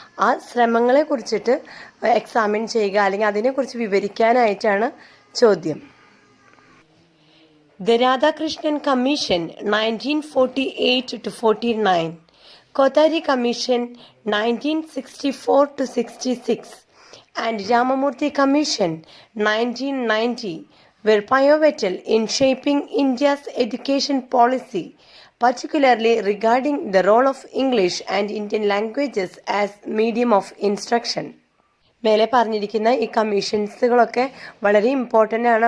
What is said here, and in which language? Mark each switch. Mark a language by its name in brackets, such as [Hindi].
[Malayalam] ആ ശ്രമങ്ങളെ കുറിച്ചിട്ട് എക്സാമിൻ ചെയ്യുക അല്ലെങ്കിൽ അതിനെക്കുറിച്ച് വിവരിക്കാനായിട്ടാണ് ചോദ്യം. [English] The Radhakrishnan Commission 1948-49, Kothari Commission 1964-66 and Ramamurthy Commission 1990 were pivotal in shaping India's education policy, particularly regarding the role of English and Indian languages as medium of instruction. [Malayalam] മേലെ പറഞ്ഞിരിക്കുന്ന ഈ കമ്മീഷൻസുകളൊക്കെ വളരെ ഇമ്പോർട്ടൻ്റ് ആണ്.